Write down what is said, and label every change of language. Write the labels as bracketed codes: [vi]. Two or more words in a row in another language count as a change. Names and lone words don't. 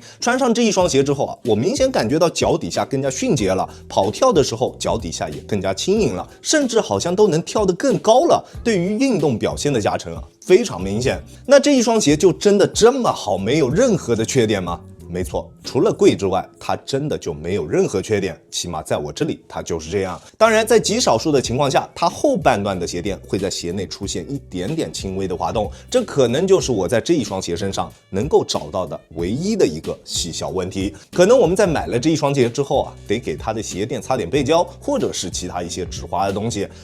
[zh] 穿上這一雙鞋之後我明顯感覺到腳底下更加迅捷了，跑跳的時候腳底下也更加輕盈了，甚至好像都能跳得更高了。对于運動表現的加成非常明顯。那這一雙鞋就真的這麼好，沒有任何的缺點嗎？沒錯，除了貴之外，它真的就沒有任何缺點，起碼在我這裡它就是這樣。當然，在極少數的情況下，它後半段的鞋墊會在鞋內出現一點點輕微的滑動，這可能就是我在這一雙鞋身上能夠找到的唯一的一個細小問題。可能我們在買了這一雙鞋之後得給它的鞋墊擦點背膠，或者是其他一些止滑的東西。